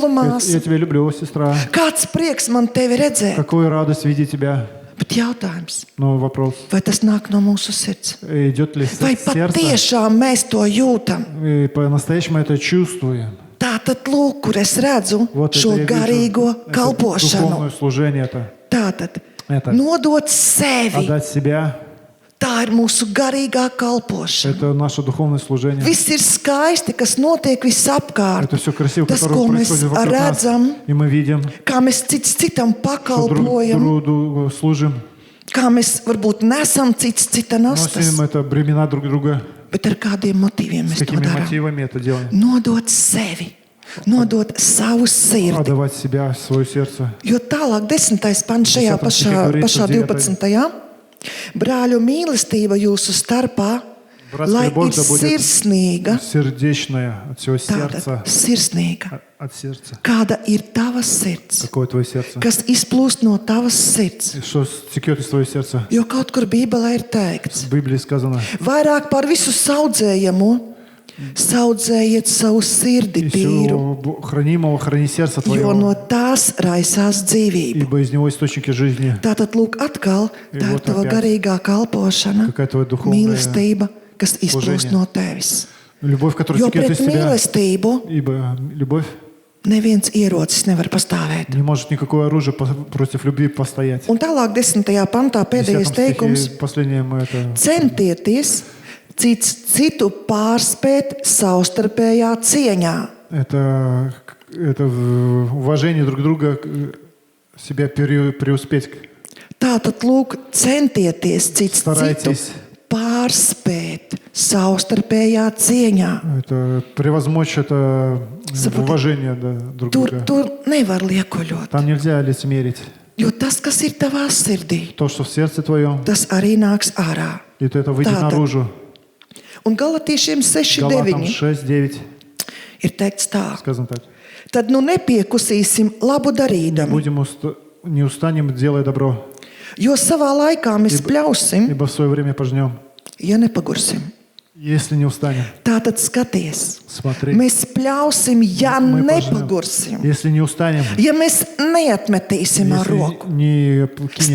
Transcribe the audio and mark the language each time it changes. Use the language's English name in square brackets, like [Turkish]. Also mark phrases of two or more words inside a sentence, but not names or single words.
[Russian] Я [Latvian] māsa. [Russian] тебя люблю, сестра. [Latvian] Kāds prieks man tevi redzēt? [Russian] Какую радость видеть тебя. [Latvian] Bet jautājums, [Russian] Но вопрос, [Latvian] vai tas nāk no mūsu sirds? [Russian] идет ли [Latvian] Vai [Russian] сердце? [Latvian] patiešām mēs to jūtam? [Russian] И по-настоящему это чувствуем. [Latvian] Tā tad lūk, kur es redzu [Russian] Вот это [Latvian] šo [Russian] я вижу. [Latvian] garīgo [Russian] Это [Latvian] kalpošanu. [Russian] духовное служение это. [Latvian] Tātad [Russian] Это. [Latvian] nodot sevi. [Russian] Отдать себя. [Latvian] Tā ir mūsu garīgā kalpošana. [Russian] Это наше духовное служение. [Latvian] Viss ir skaisti, kas notiek visapkārt. [Russian] Это все красиво, [Latvian] Tas, [Russian] которое [Latvian] ko mēs [Russian] происходит вокруг нас. [Latvian] redzam, [Russian] И мы видим, [Latvian] kā mēs cits citam [Russian] что друг [Latvian] pakalpojam, [Russian] другу служим. [Latvian] kā mēs varbūt nesam cits cita nastas, [Russian] Носим это бремена друг друга. [Latvian] bet ar kādiem motīviem [Russian] С [Latvian] mēs to [Russian] какими [Latvian] darām. [Russian] мотивами это делаем? [Latvian] Nodot sevi, nodot savu sirdi. [Russian] Отдавать себя, свое сердце. [Latvian] Jo tālāk, 10. pants šajā 10. pašā [Russian] говорится, [Latvian] 12. Brāļu mīlestība jūsu starpā [Russian] Братская [Latvian] lai [Russian] любовь [Latvian] ir [Russian] да будет [Latvian] sirsnīga, [Russian] сердечная, от всего сердца. [Latvian] tātad sirsnīga. [Russian] От сердца. [Latvian] Kāda ir tava sirds, [Russian] Какое твое сердце? [Latvian] kas izplūst no tavas sirds? [Russian] И что текет из твоего сердца? [Latvian] Jo kaut kur Bībelē ir teikts, [Russian] В Библии сказано, [Latvian] vairāk par visu saudzējamo, saudzējiet savu sirdi [Russian] из [Latvian] tīru, [Russian] всего хранимого храни сердце [Latvian] jo [Russian] твоего, [Latvian] no tās raisās dzīvība. [Russian] ибо из него источники жизни. [Latvian] Tātad, lūk, atkal tā ir [Russian] вот [Latvian] tava [Russian] опять. [Latvian] garīgā kalpošana, [Russian] Какая твоя духовная [Latvian] mīlestība, kas izplūst [Russian] служение. [Latvian] no tevis. [Russian] Любовь, которая [Latvian] Jo [Russian] текет [Latvian] pret [Russian] из тебя. [Latvian] mīlestību [Russian] Ибо любовь [Latvian] neviens ierocis nevar pastāvēt. [Russian] не может никакое оружие против любви постоять. [Latvian] Un tālāk, 10. pantā, [Russian] В [Latvian] pēdējais 10 teikums. [Russian] стихе последнее мы это... [Latvian] Centieties cits citu pārspēt savstarpējā cieņā. [Russian] Это уважение друг друга, себя преуспеть. [Latvian] Tātad, lūk, centieties cits citu [Russian] Старайтесь. [Latvian] pārspēt savstarpējā cieņā. [Russian] Это превозмочь это [Latvian] Saprotiet, [Russian] уважение да, друг друга. [Latvian] Tur nevar liekuļot. [Russian] Там нельзя лицемерить. [Latvian] Jo tas, kas ir tavā sirdī, [Russian] То, что в сердце твоем, [Latvian] tas arī nāks ārā. [Russian] и это выйдет [Latvian] Tātad. [Russian] наружу. [Latvian] Un Galatiešiem [Russian] Галатам 6.9 6:9 [Latvian] ir teikts tā. [Russian] сказано так. [Latvian] Tad nu nepiekusīsim labu darīdami, [Russian] Не устанем, делая добро, [Latvian] jo savā laikā mēs pļausim, [Russian] ибо в свое время пожнем. [Latvian] ja nepagursim. [Russian] Если не устанем, [Latvian] Tātad skaties, [Russian] смотри. [Latvian] mēs pļausim, ja [Russian] Мы пожнем. [Latvian] nepagursim, [Russian] Если не устанем, [Latvian] ja mēs neatmetīsim ar roku, [Russian] если не кинем,